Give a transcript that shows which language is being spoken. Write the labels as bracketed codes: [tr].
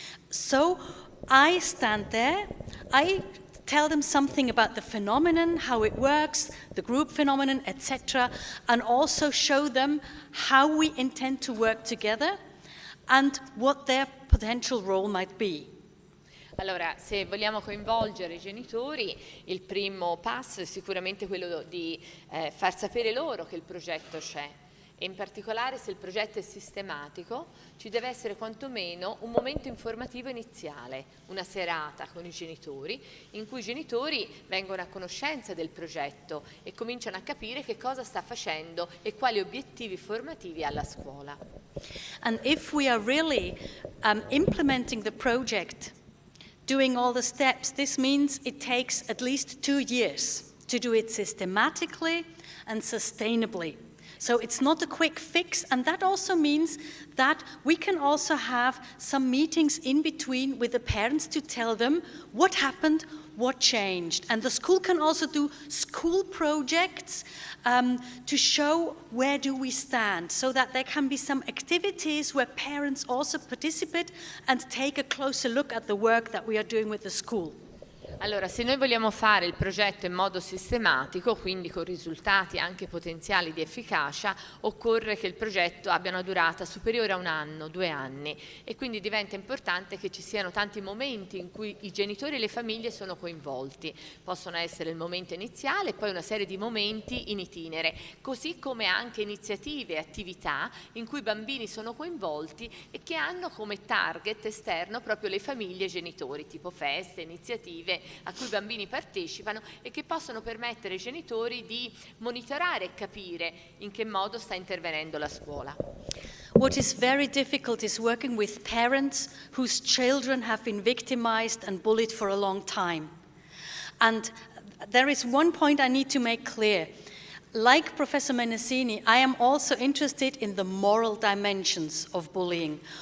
[en] So I stand there, I tell them something about the phenomenon, how it works, the group phenomenon, etc., and also show them how we intend to work together and what their potential role might be. [it] Allora, se vogliamo coinvolgere i genitori, il primo passo è sicuramente quello di far sapere loro che il progetto c'è. E in particolare, se il progetto è sistematico, ci deve essere quantomeno un momento informativo iniziale, una serata con i genitori, in cui i genitori vengono a conoscenza del progetto e cominciano a capire che cosa sta facendo e quali obiettivi formativi ha la scuola. [en] And if we are really implementing the project, doing all the steps, this means it takes at least 2 years to do it systematically and sustainably. So it's not a quick fix, and that also means that we can also have some meetings in between with the parents to tell them what happened, what changed. And the school can also do school projects to show where do we stand, so that there can be some activities where parents also participate and take a closer look at the work that we are doing with the school. [it] Allora, se noi vogliamo fare il progetto in modo sistematico, quindi con risultati anche potenziali di efficacia, occorre che il progetto abbia una durata superiore a 1 anno, 2 anni, e quindi diventa importante che ci siano tanti momenti in cui i genitori e le famiglie sono coinvolti. Possono essere il momento iniziale e poi una serie di momenti in itinere, così come anche iniziative e attività in cui i bambini sono coinvolti e che hanno come target esterno proprio le famiglie e i genitori, tipo feste, iniziative a cui i bambini partecipano e che possono permettere ai genitori di monitorare e capire in che modo sta intervenendo la scuola. [en] What is very difficult is working with parents whose children have been victimized and bullied for a long time. And there is one point I need to make clear. Like Professor Menesini, I am also interested in the moral dimensions of bullying.